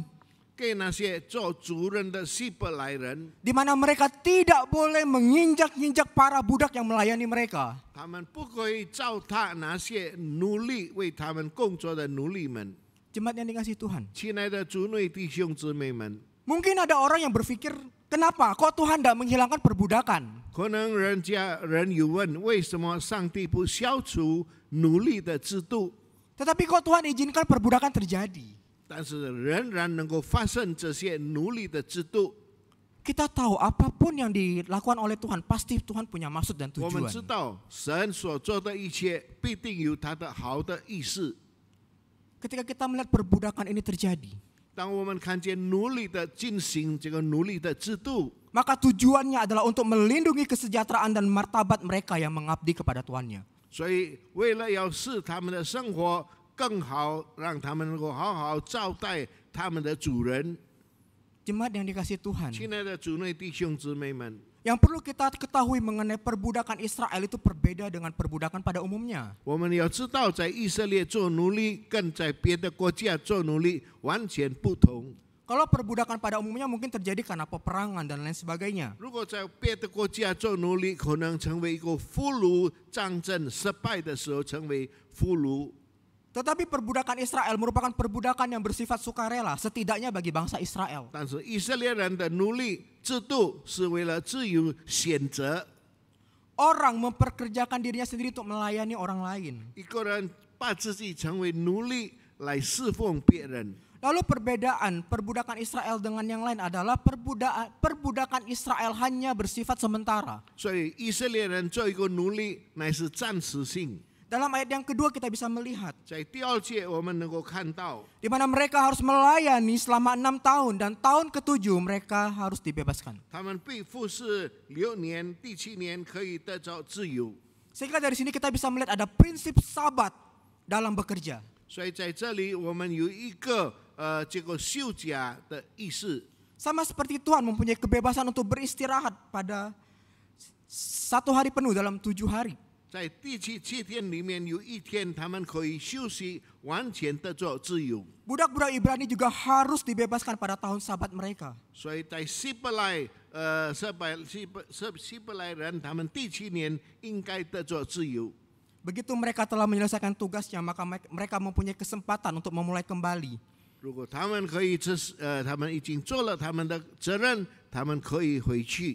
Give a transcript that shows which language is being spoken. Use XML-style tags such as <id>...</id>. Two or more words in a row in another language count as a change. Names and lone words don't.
<zh>给那些做主人的希伯来人，</zh> <id>di mana mereka tidak boleh menginjak-injak para budak yang melayani mereka.</id> <zh>他们不可以糟蹋那些奴隶为他们工作的奴隶们。</zh> <id>Jemaat yang dikasihi Tuhan,</id> <zh>亲爱的主内弟兄姊妹们，</zh> <id>mungkin ada orang yang berpikir, kenapa kok Tuhan tidak menghilangkan perbudakan?</id> <zh>可能人有问，为什么上帝不消除奴隶的制度？</zh> <id>Tetapi kok Tuhan izinkan perbudakan terjadi?</id> <zh>但是仍然能够发生这些奴隶的制度。</zh> <id>Kita tahu apapun yang dilakukan oleh Tuhan, pasti Tuhan punya maksud dan</id> <zh>我们</zh> <id>tujuan.</id> <zh>知道神所做的一切必定有他的好的意思。</zh> <id>Ketika kita melihat perbudakan ini terjadi,</id> <zh>当我们看见奴隶的进行这个奴隶的制度，</zh> <id>maka tujuannya adalah untuk melindungi kesejahteraan dan martabat mereka yang mengabdi kepada tuannya.</id> <zh>所以为了要使他们的生活更好，让他们能够好好招待他们的主人。</zh> <id>Jemaat yang dikasihi Tuhan,</id> <zh>亲爱的主内弟兄姊妹们，</zh> <id>yang perlu kita ketahui mengenai perbudakan Israel itu berbeda dengan perbudakan pada umumnya.</id> <zh>我们要知道，在以色列做奴隶跟在别的国家做奴隶完全不同。</zh> <id>Kalau perbudakan pada umumnya mungkin terjadi karena peperangan dan lain sebagainya.</id> <zh>如果在别的国家做奴隶，可能成为一个俘虏，战争失败的时候成为俘虏。</zh> <id>Tetapi perbudakan Israel merupakan perbudakan yang bersifat sukarela, setidaknya bagi bangsa Israel.</id> <zh>但是以色列人的奴隶制度是为了自由选择，</zh> <id>Orang memperkerjakan dirinya sendiri untuk melayani orang lain.</id> <zh>一个人把自己成为奴隶来侍奉别人。</zh> <id>Lalu perbedaan perbudakan Israel dengan yang lain adalah perbudakan Israel hanya bersifat sementara.</id> <zh>所以以色列人做一个奴隶乃是暂时性。</zh> <id>Dalam ayat yang kedua kita bisa melihat</id> <zh>在第二节我们能够看到，</zh> <id>di mana mereka harus melayani selama 6 tahun dan tahun ke-7 mereka harus dibebaskan.</id> <zh>他们被服侍6年，第7年可以得着自由。</zh> <id>Sehingga dari sini kita bisa melihat ada prinsip sabat dalam bekerja.</id> <zh>所以在这里我们有一个这个休假的意思。</zh> <id>Sama seperti Tuhan mempunyai kebebasan untuk beristirahat pada 1 hari penuh dalam 7 hari.</id> <zh>在第七天里面有一天他们可以休息，完全得做自由。</zh> <id>Budak-budak Ibrani juga harus dibebaskan pada tahun Sabat mereka.</id> <zh>所以在希伯来人他们第7年应该得做自由。</zh> <id>Begitu mereka telah menyelesaikan tugasnya, maka mereka mempunyai kesempatan untuk memulai kembali.</id> <zh>如果他们可以他们已经做了他们的责任，他们可以回去。</zh>